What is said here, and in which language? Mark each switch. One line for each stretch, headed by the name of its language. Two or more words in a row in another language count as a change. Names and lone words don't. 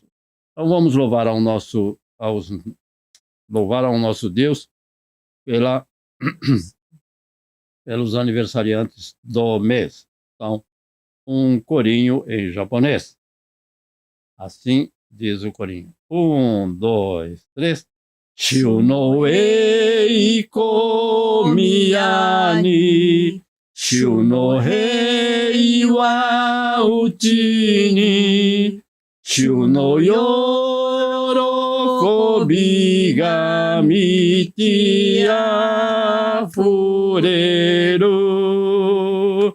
Portuguese: Então vamos louvar ao nosso Deus pelos aniversariantes do mês. Então, um corinho em japonês. Assim diz o corinho. 1, 2, 3.
Japanese: 主の栄光宮に、主の平和内に、主の喜びが満ち溢れる.